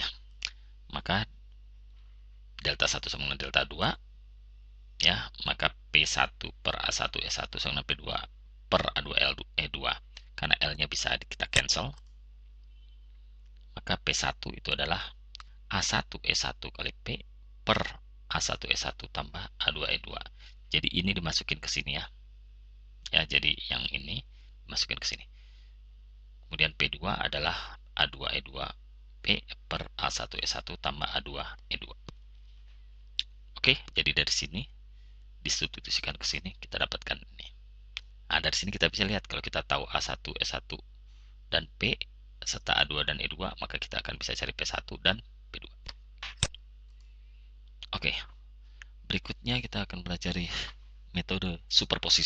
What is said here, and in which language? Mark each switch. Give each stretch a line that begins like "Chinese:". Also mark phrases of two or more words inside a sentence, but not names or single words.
Indonesian: Maka delta 1 sama dengan delta 2 ya, maka P1 per A1 E1 sama dengan P2 per A2 E2. Karena L-nya bisa kita cancel, maka P1 itu adalah A1 E1 kali P per A1 E1 tambah A2 E2. Jadi ini dimasukin ke sini ya. Ya, jadi yang ini dimasukin ke sini. Kemudian P2 adalah A2 E2 P per A1 E1 tambah A2 E2. Oke, jadi dari sini disubstitusikan ke sini, kita dapatkan ini. Nah, dari sini kita bisa lihat kalau kita tahu A1 E1 dan P serta A2 dan E2, maka kita akan bisa cari P1 dan P2. Oke, berikutnya kita akan belajar metode superposisi.